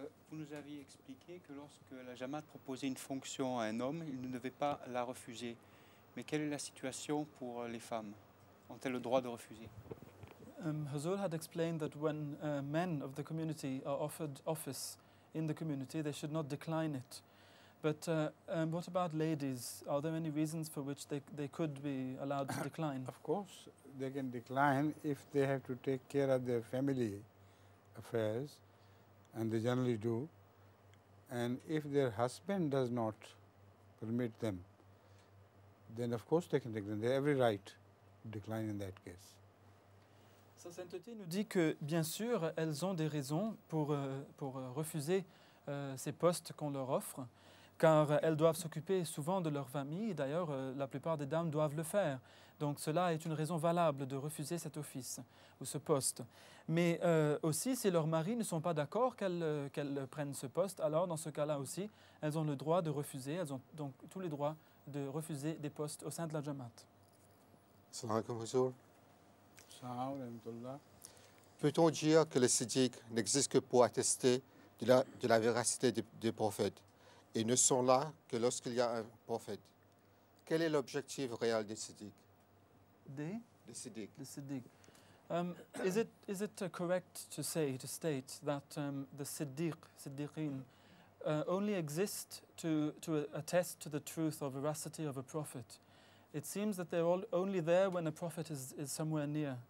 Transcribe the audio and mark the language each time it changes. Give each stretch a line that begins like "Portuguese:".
French: Vous nous aviez expliqué que lorsque la Jamaat proposait une fonction à un homme, il ne devait pas la refuser. Mais quelle est la situation pour les femmes? Ont-elles le droit de refuser?
English: Huzur had explained that when men of the community are offered office in the community, they should not decline it. But what about ladies? Are there any reasons for which they could be allowed to decline? Of course, they can decline if they have to take care of their family affairs, and they generally do. And if their husband does not permit them, then of course they can decline. They have every right to decline in that case.
French: Sa sainteté nous dit que, bien sûr, elles ont des raisons pour refuser ces postes qu'on leur offre, car elles doivent s'occuper souvent de leur famille. D'ailleurs, la plupart des dames doivent le faire. Donc cela est une raison valable de refuser cet office ou ce poste. Mais aussi, si leurs maris ne sont pas d'accord qu'elles prennent ce poste, alors dans ce cas-là aussi, elles ont le droit de refuser, elles ont donc tous les droits de refuser des postes au sein de la Jamaat.
Arabic: Assalamu alaikum, Huzur. Alhamdulillah.
French: Peut-on dire que le siddiq n'existe que pour attester de la véracité des prophètes et ne sont là que lorsqu'il y a un prophète? Quel est l'objectif réel des siddiq? Des Siddiq.
English: The Siddiq. Is it correct to state that the Siddiqeen, only exist to attest to the truth or veracity of a prophet? It seems that they're only there when a prophet is somewhere near.